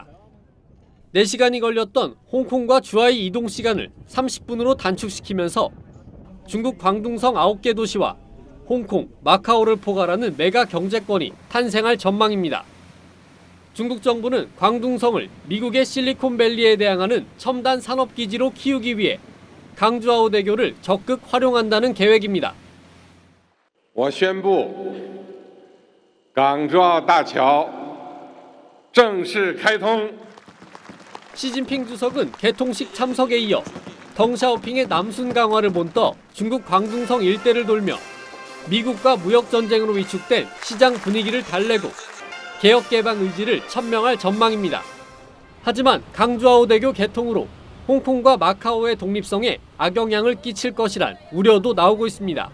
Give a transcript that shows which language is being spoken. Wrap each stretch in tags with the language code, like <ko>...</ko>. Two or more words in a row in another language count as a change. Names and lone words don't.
<ko>4시간이 걸렸던 홍콩과 주하이 이동 시간을 30분으로 단축시키면서 중국 광둥성 9개 도시와 홍콩, 마카오를 포괄하는 메가 경제권이 탄생할 전망입니다. 중국 정부는 광둥성을 미국의 실리콘밸리에 대항하는 첨단 산업기지로 키우기 위해 강주아오 대교를 적극 활용한다는 계획입니다.</ko> <zh>我宣布港珠澳大桥正式开通.</zh> <ko>시진핑 주석은 개통식 참석에 이어 덩샤오핑의 남순 강화를 본떠 중국 광둥성 일대를 돌며 미국과 무역 전쟁으로 위축된 시장 분위기를 달래고 개혁 개방 의지를 천명할 전망입니다. 하지만 강주아오 대교 개통으로 홍콩과 마카오의 독립성에 악영향을 끼칠 것이란 우려도 나오고 있습니다.</ko>